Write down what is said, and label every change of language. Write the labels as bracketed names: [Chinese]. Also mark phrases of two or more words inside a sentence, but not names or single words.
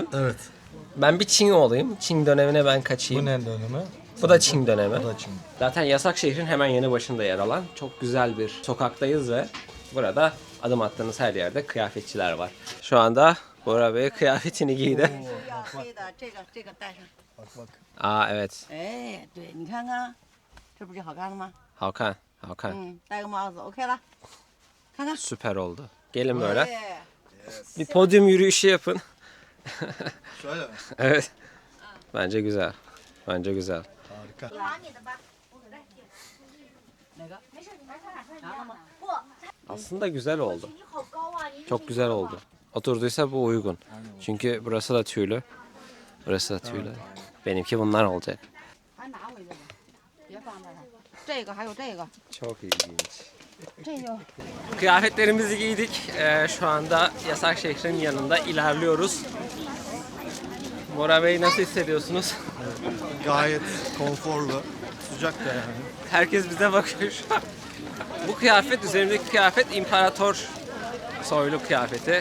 [Turkish] Evet. Ben bir Çin olayım. Çin dönemine ben kaçayım. Bu ne dönemi? Bu da Çin dönemi. Bu da Çin. Zaten yasak şehrin hemen yanı başında yer alan çok güzel bir sokaktayız ve burada adım attığınız her yerde kıyafetçiler var. Şu anda Bora Bey kıyafetini giydi. [Chinese] 要黑的，这个戴上。 [Turkish] Bak bak. Aa evet. [Chinese] 哎，对，你看看，这不就好看了吗？ [Turkish] Hakan. [Chinese] 戴个帽子，OK 了。看看。 [Turkish] Süper oldu. Gelin böyle. [Chinese] 哎， [Turkish] Bir podyum yürüyüşü yapın. Şöyle mi? Evet. Bence güzel. Bence güzel. Harika. [Chinese] 哪个？拿了吗？ [Turkish] Aslında güzel oldu. Çok güzel oldu. Oturduysa bu uygun. Çünkü burası da tüylü. Burası da tüylü. Benimki bunlar olacak. [Chinese] 还拿回去吧，别放这儿了。这个还有这个， [Turkish] Çok ilginç. [Chinese] 这就 [Turkish] Kıyafetlerimizi giydik. Şu anda yasak şehrin yanında ilerliyoruz. Bora Bey nasıl hissediyorsunuz? Gayet konforlu. Sıcak da yani. Herkes bize bakıyor şu an. Bu kıyafet, üzerimdeki kıyafet imparator soylu kıyafeti.